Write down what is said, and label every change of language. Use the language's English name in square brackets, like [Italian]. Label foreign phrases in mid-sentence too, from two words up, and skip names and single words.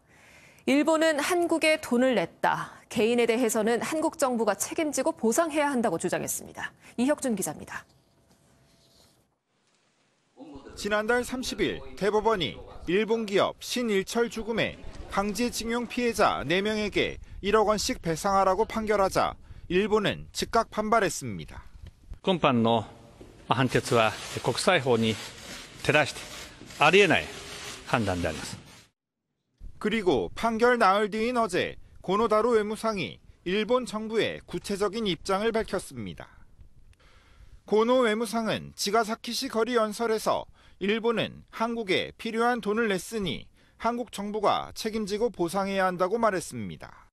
[Korean] 일본은 한국에 돈을 냈다. 개인에 대해서는 한국 정부가 책임지고 보상해야 한다고 주장했습니다. 이혁준 기자입니다. 지난달 30일 대법원이 일본 기업 신일철 죽음의 강제징용 피해자 4명에게 1억 원씩 배상하라고 판결하자 일본은 즉각 반발했습니다. [Japanese] 今般の判決は国際法に照らしてありえない判断であります。 [Korean] 그리고 판결 나흘 뒤인 어제 고노다로 외무상이 일본 정부의 구체적인 입장을 밝혔습니다. 고노 외무상은 지가사키시 거리 연설에서 일본은 한국에 필요한 돈을 냈으니 한국 정부가 책임지고 보상해야 한다고 말했습니다.